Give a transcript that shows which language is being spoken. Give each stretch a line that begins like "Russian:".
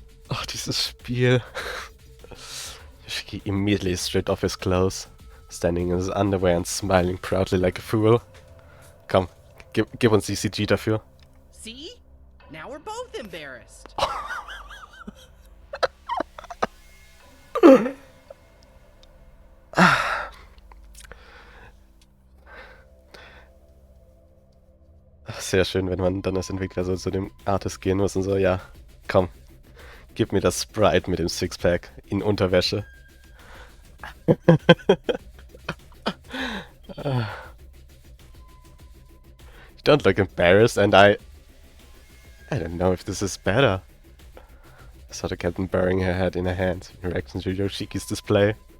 German: Oh, dieses Spiel.
English: Yoshiki immediately stripped off his clothes, standing in his underwear and smiling proudly like a fool.
German: Komm, gib uns die CG dafür.
English: See? Now we're both embarrassed.
German: Sehr schön, wenn man dann als Entwickler so zu dem Artist gehen muss und so, ja, komm, gib mir das Sprite mit dem Sixpack in Unterwäsche.
English: You don't look embarrassed, and I don't know if this is better. I saw the captain burying her head in her hands in reaction to Yoshiki's display.